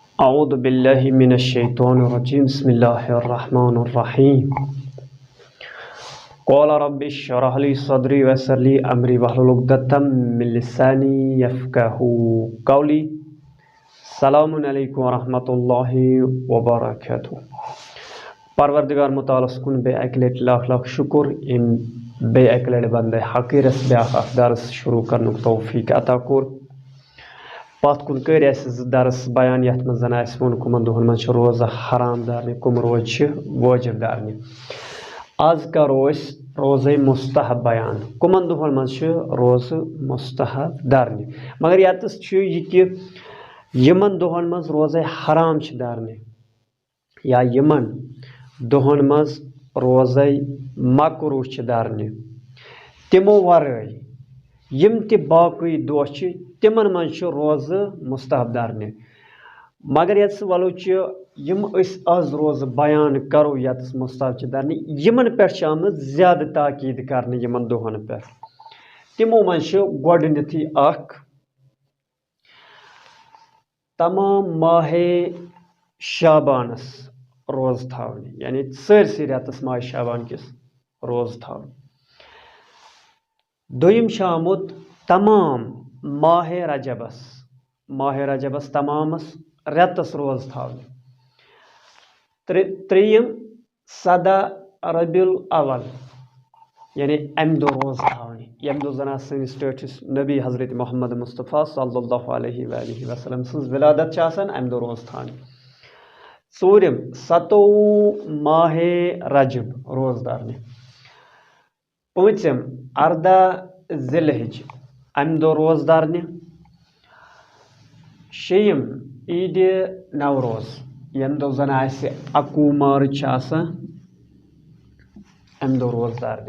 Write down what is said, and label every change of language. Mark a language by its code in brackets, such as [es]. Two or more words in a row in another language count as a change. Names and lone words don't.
[ar] اعوذ باللہ من الشیطان الرجیم بسم اللہ الرحمن الرحیم قال رب اشرح لي صدری ویسر لی امری واحلل عقدۃ من لسانی یفقهوا قولی السلام علیکم ورحمۃ اللہ وبرکاتہ۔ [ks] پروردگار متعالس کن بے اکہ لٹہ لاکھ لاکھ شکر ام بے اکہ لٹہ بندے حقیرس بیاکھ اخ درس شروع کرنک توفیق عطا کور۔ پتھ کن کر اس درس بیان یتھ من زن اس وون کمن دہن من روزہ حرام دارنہ کم روز واجب دارنہ۔ آز کرو اس روزہ مستحب بیان کمن دہن من روز مستحب دارنہ، مگر یتس یہ کہ یمن دہن من روزہ حرام دارنہ یا یمن دہن من روزہ مکروہ دارنہ، تمو ورائے یم تہ باقی دہ تمن من روزہ مستحب دارنہ، مگر یتس ولو یم اس آز روز بیان کرو یتس مستحب دارنہ یمن پہ آمت زیادہ تاکید کرنے یمن دہن پہ۔ تمو من گۄڈنیتھٕے اکھ تمام ماہ شابانس روز تھاونہ، یعنی سٲرسٕے رٮ۪تس ماہ شابان کس روز تھاونہ۔ دویم آمت تمام ماہ رجبس تمامس رٮ۪تس روز تھاونہ۔ ترٛیٚیِم 17 ربیع الاول یعنی امہ دہ روز تھاونہ، یم دہ زن سٲنِس ٹٲٹھس نبی حضرت محمد مصطفیٰ [ar] صلی اللہ علیہ وآلہ وسلم [ks] سٕنٛز ولادت امہ دہ روز تھاونہ۔ ژوٗرِم 27 ماہ رجب روز دارنہ۔ پوٗنٛژِم 18 ذی الحجہ امہ دہ روز دارنہ۔ شیٚیِم عید نوروز یم دہ زن 21 مارچ امہ دہ روز دارنہ۔